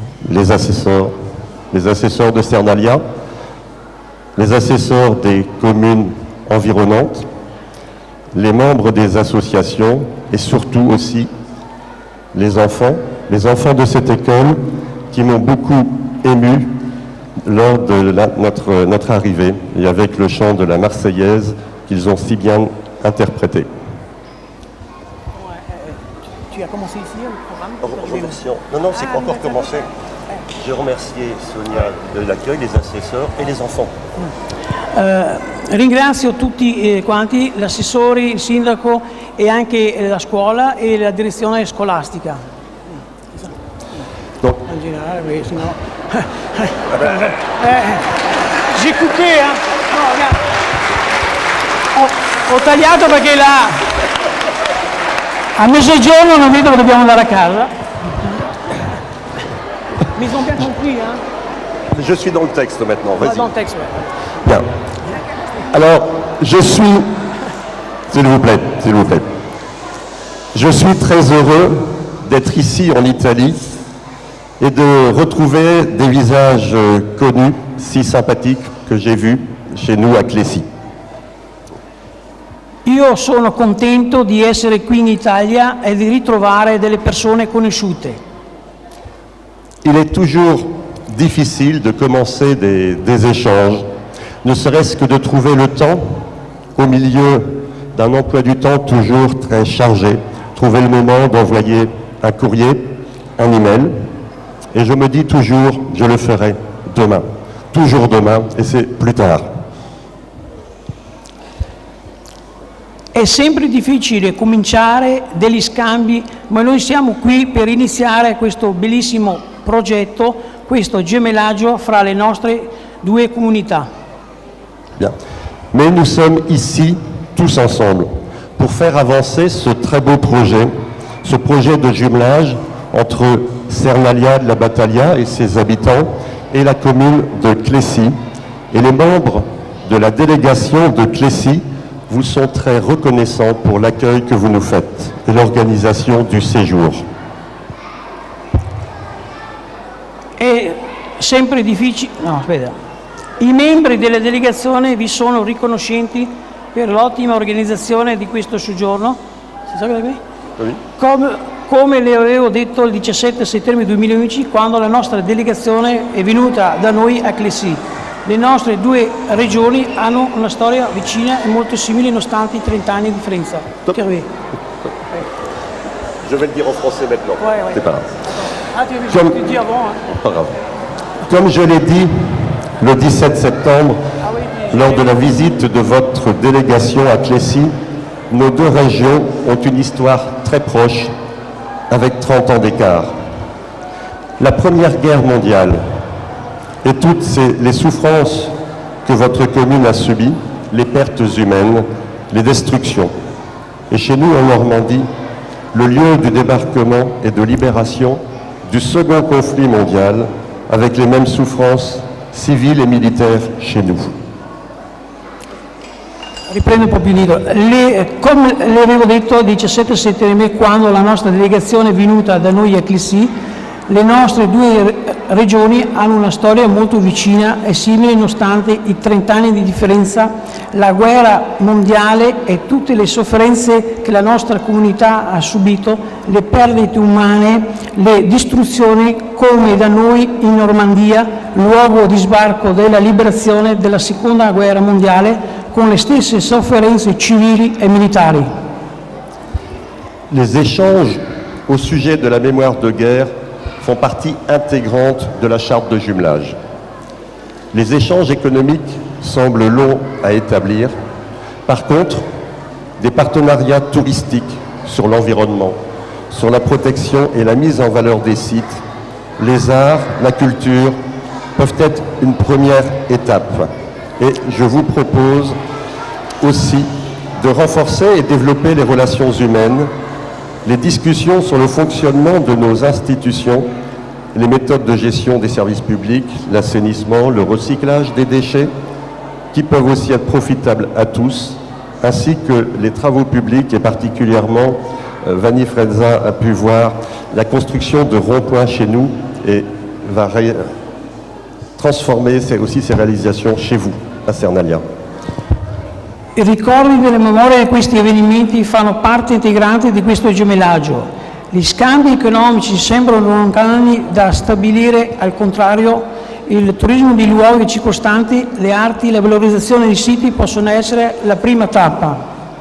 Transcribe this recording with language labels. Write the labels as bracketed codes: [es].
[fr] les assesseurs de Sernalia, les assesseurs des communes environnantes, les membres des associations et surtout aussi les enfants de cette école qui m'ont beaucoup ému lors de notre arrivée et avec le chant de la Marseillaise qu'ils ont si bien interprété. Tu as commencé ici le programme? Non, c'est pas encore commencé. Je remercie Sonia de l'accueil, les assesseurs et les enfants. [it] Ringrazio tutti quanti, gli assessori, il sindaco e anche la scuola e la direzione scolastica. [fr] Donc, [it] in generale, perché sennò... [fr] J'ai coupé, No, regarde. [it] Ho tagliato perché a mezzogiorno non vedo che dobbiamo andare a casa. [fr] Mais ils ont bien compris, je suis dans le texte maintenant, vas-y. Dans le texte, ouais. Bien. Alors, je suis... S'il vous plaît. Je suis très heureux d'être ici en Italie et de retrouver des visages connus, si sympathiques, que j'ai vus chez nous à Clessy. [it] Io sono contento di essere qui in Italia e di ritrovare delle persone conosciute. [fr] Il est toujours difficile de commencer des échanges, ne serait-ce que de trouver le temps au milieu d'un emploi du temps toujours très chargé, trouver le moment d'envoyer un courrier, un email, et je me dis toujours, je le ferai demain, toujours demain, et c'est plus tard. [it] È sempre difficile cominciare degli scambi, ma noi siamo qui per iniziare questo bellissimo progetto, questo gemellaggio fra le nostre due comunità. [fr] Bien. Mais nous sommes ici, tous ensemble, pour faire avancer ce très beau projet, ce projet de jumelage entre Sernalia de la Battaglia et ses habitants et la commune de Clessy. Et les membres de la délégation de Clessy vous sont très reconnaissants pour l'accueil que vous nous faites et l'organisation du séjour. [it] È sempre difficile... No, aspetta. I membri della delegazione vi sono riconoscenti per l'ottima organizzazione di questo soggiorno. Si sa cosa è qui? Come le avevo detto il 17 settembre 2011, quando la nostra delegazione è venuta da noi a Clessy. Le nostre due regioni hanno una storia vicina e molto simile nonostante i 30 anni di differenza. [fr] Je vais le dire en français maintenant. Ouais. C'est pas grave. Ah, tu avais dit avant. Pas grave. Comme je l'ai dit le 17 septembre, lors de la visite de votre délégation à Clessy, nos deux régions ont une histoire très proche, avec 30 ans d'écart. La Première Guerre mondiale et toutes les souffrances que votre commune a subies, les pertes humaines, les destructions. Et chez nous, en Normandie, le lieu du débarquement et de libération du second conflit mondial, avec les mêmes souffrances civiles et militaires chez nous. [it] Riprendo un po' più indietro. Come le avevo detto il 17 settembre, quando la nostra delegazione è venuta da noi a Clessy, le nostre due regioni hanno una storia molto vicina e simile nonostante i 30 anni di differenza, la guerra mondiale e tutte le sofferenze che la nostra comunità ha subito, le perdite umane, le distruzioni come da noi in Normandia, luogo di sbarco della liberazione della seconda guerra mondiale, con le stesse sofferenze civili e militari. [fr] Les échanges au sujet de la mémoire de guerre font partie intégrante de la charte de jumelage. Les échanges économiques semblent longs à établir. Par contre, des partenariats touristiques sur l'environnement, sur la protection et la mise en valeur des sites, les arts, la culture peuvent être une première étape. Et je vous propose aussi de renforcer et développer les relations humaines, les discussions sur le fonctionnement de nos institutions, les méthodes de gestion des services publics, l'assainissement, le recyclage des déchets, qui peuvent aussi être profitables à tous, ainsi que les travaux publics et particulièrement, Vanni Frezza a pu voir la construction de ronds-points chez nous et va transformer aussi ses réalisations chez vous, a Sernalia. [it] I ricordi delle memorie di questi avvenimenti fanno parte integrante di questo gemellaggio. Gli scambi economici sembrano lontani da stabilire, al contrario, il turismo di luoghi circostanti, le arti, la valorizzazione dei siti possono essere la prima tappa.